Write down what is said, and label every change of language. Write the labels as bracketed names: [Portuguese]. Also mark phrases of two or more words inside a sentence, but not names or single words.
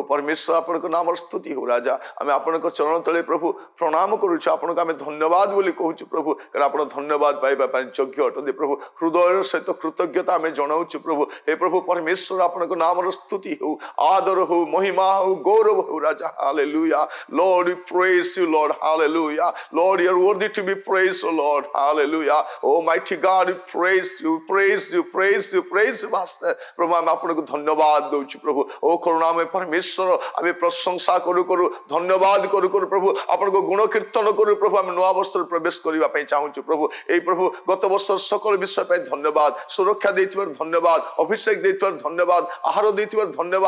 [Odia] ପରମେଶ୍ୱର ଆପଣଙ୍କ ନାମର ସ୍ତୁତି ହଉ ରାଜା। ଆମେ ଆପଣଙ୍କ ଚରଣ ତଳେ ପ୍ରଭୁ ପ୍ରଣାମ କରୁଛୁ। ଆପଣଙ୍କୁ ଆମେ ଧନ୍ୟବାଦ ବୋଲି କହୁଛୁ ପ୍ରଭୁ, କାରଣ ଆପଣ ଧନ୍ୟବାଦ ପାଇବା ପାଇଁ ଯୋଗ୍ୟ ଅଟନ୍ତି ପ୍ରଭୁ। ହୃଦୟର ସହିତ କୃତଜ୍ଞତା ଆମେ ଜଣାଉଛୁ ପ୍ରଭୁ। ହେ ପ୍ରଭୁ ପରମେଶ୍ୱର, ଆପଣଙ୍କ ନାମର ସ୍ତୁତି ହଉ, ଆଦର ହଉ, ମହିମା ହଉ, ଗୌରବ ହଉ ରାଜା। [English] ହାଲେଲୁୟା Lord, we praise you Lord. Hallelujah Lord, you are worthy to be praised, oh Lord. Hallelujah Almighty God, we praise you, praise you, praise you, praise you Master। [Odia] प्रभु ଆମେ ଆପଣଙ୍କୁ ଧନ୍ୟବାଦ ଦଉଛୁ ପ୍ରଭୁ। ଓ କରୁଣାମୟ ପରମେଶ୍ୱର, ଆମେ ପ୍ରଶଂସା କରୁ କରୁ, ଧନ୍ୟବାଦ କରୁ କରୁ ପ୍ରଭୁ, ଆପଣଙ୍କ ଗୁଣ କୀର୍ତ୍ତନ କରୁ ପ୍ରଭୁ। ଆମେ ନୂଆ ବର୍ଷରେ ପ୍ରବେଶ କରିବା ପାଇଁ ଚାହୁଁଛୁ ପ୍ରଭୁ। ଏଇ ପ୍ରଭୁ ଗତ ବର୍ଷର ସକଳ ବିଷୟ ପାଇଁ ଧନ୍ୟବାଦ। ସୁରକ୍ଷା ଦେଇଥିବାର ଧନ୍ୟବାଦ, ଅଭିଷେକ ଦେଇଥିବାର ଧନ୍ୟବାଦ, ଆହାର ଦେଇଥିବାର ଧନ୍ୟବାଦ।